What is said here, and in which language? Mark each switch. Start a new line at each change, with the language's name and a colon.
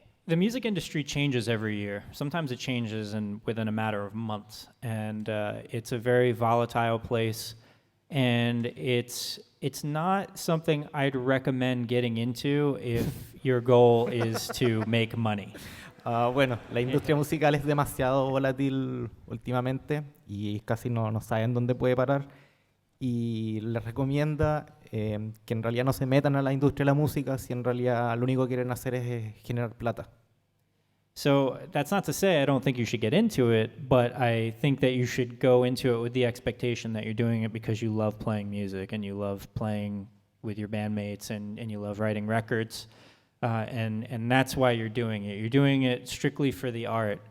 English: The music industry changes every year. Sometimes it changes within a matter of months, and it's a very volatile place. And it's not something I'd recommend getting into if your goal is to make money.
Spanish: Bueno, la industria musical es demasiado volátil últimamente y casi no saben dónde puede parar. Y les recomienda que en realidad no se metan a la industria de la música si en realidad lo único que quieren hacer es generar plata.
English: So that's not to say I don't think you should get into it, but I think that you should go into it with the expectation that you're doing it because you love playing music and you love playing with your bandmates and you love writing records. And that's why you're doing it. You're doing it strictly for the art.